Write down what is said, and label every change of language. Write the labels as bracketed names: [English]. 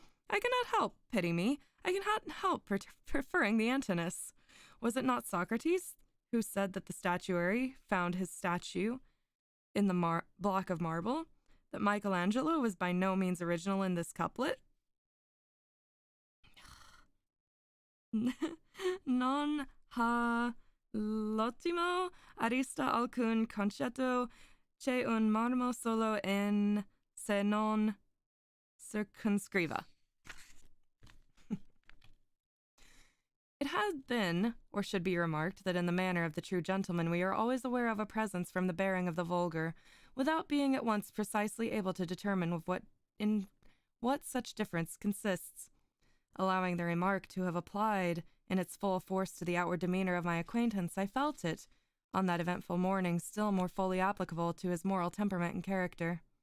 [English] I cannot help, pity me, I cannot help preferring the Antinous. Was it not Socrates who said that the statuary found his statue in the block of marble? That Michelangelo was by no means original in this couplet? [Italian] Non ha l'ottimo arista alcun concetto che un marmo solo in se non circunscriva. [English] It had been, or should be remarked, that in the manner of the true gentleman we are always aware of a presence from the bearing of the vulgar, without being at once precisely able to determine in what such difference consists. Allowing the remark to have applied in its full force to the outward demeanor of my acquaintance, I felt it, on that eventful morning, still more fully applicable to his moral temperament and character.